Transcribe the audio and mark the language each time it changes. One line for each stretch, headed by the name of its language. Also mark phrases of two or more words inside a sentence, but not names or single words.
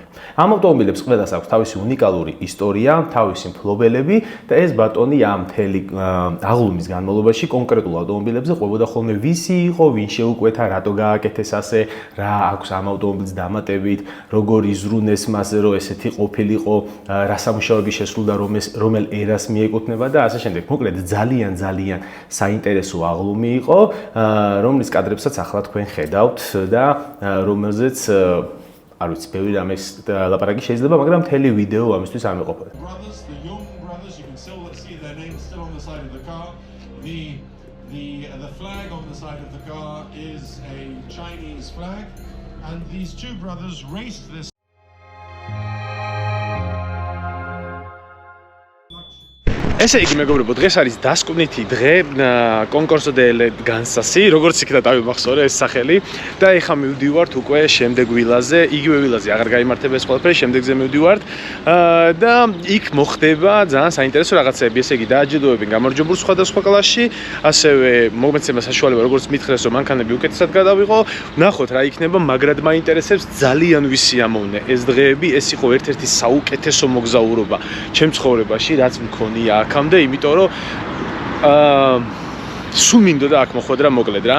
Georgian: ამ ავტომობილებს ყველას აქვს თავისი უნიკალური ისტორია, თავისი მფლობელები და ეს ბატონი ამ მთელი აღლუმის განმავლობაში კონკრეტულ ავტომობილებზე ყვებოდა ხოლმე ვისი იყო, ვინ შეუკვეთა, რატო გააკეთეს ასე, რა აქვს ამ ავტომობილს დამატებით, როგორ იზრუნეს მას, რომ ესეთი ყოფილიყო, რა სამუშაოები შესრულდა, რომელ ერას მიეკუთვნება და ასე შემდეგ. მოკლედ ძალიან საინტერესო აღლუმი იყო, რომლის კადრებსაც ახლა თქვენ ხედავთ და რომელზეც არ ვიცი, ბევრი რამეს ლაპარაკი შეიძლება, მაგრამ მთელი ვიდეო ამისთვის არ მეყოფოდა.
English: Brothers, the young brothers, you can still see their names still on the side of the car. The The flag on the side of the car is a Chinese flag, and these two brothers raced this.
Georgian: ესე იგი მეგობრებო, დღეს არის დასკვნითი დღე კონკურსო დე ელეგანსასი, როგორც იქნა დავიმახსოვრე ეს სახელი და ეხლა მივდივართ უკვე შემდეგ ვილაზე, იგივე ვილაზე აღარ გაიმართება ეს ყველაფერი, შემდეგზე მივდივართ და იქ მოხდება ძალიან საინტერესო რაღაცები, ესე იგი დააჯილდოებენ გამარჯვებულ სხვადასხვა კლასში, ასევე მომეცემა საშუალება როგორც მითხრეს რომ მანქანები უკეთესად გადავიღო, ნახოთ რა იქნება, მაგრად მაინტერესებს ძალიან ვისიამოვნე ეს დღეები, ეს იყო ერთ-ერთი საუკეთესო მოგზაურობა ჩემ ცხოვრებაში, რაც მქონია აქამდე, იმიტომ რომ სულ მინდოდა აქ მოხვედრა მოკლედ რა.